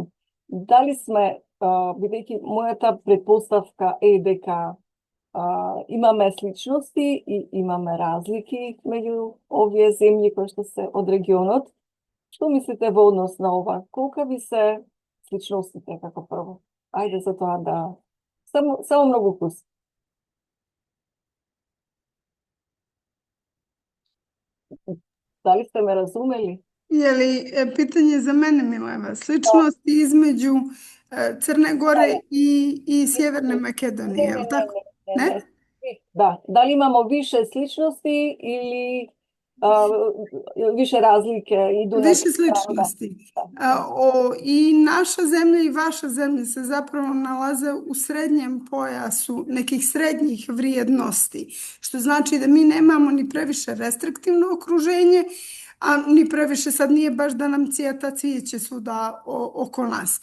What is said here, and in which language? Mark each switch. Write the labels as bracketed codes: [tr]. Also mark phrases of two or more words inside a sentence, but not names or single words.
[mk] Дали сме, бидејќи мојата предпоставка е дека имаме сличности и имаме разлики меѓу овие земји кои што се од регионот, што мислите во однос на ова? Колка ви се сличностите како прво? Ајде за тоа да... Само многу плюс. Дали сте ме разумели? [sr] Je li pitanje za mene, Mileva? Sličnosti između Crne Gore i Sjeverne Makedonije, je li tako? Ne? [mk] Да, дали имамо више сличности или [sr] više razlike idu na... Više sličnosti. I naša zemlja i vaša zemlja se zapravo nalaze u srednjem pojasu nekih srednjih vrijednosti, što znači da mi nemamo ni previše restriktivno okruženje, a ni previše sad nije baš da nam cvijeta cvijeće svuda oko nas.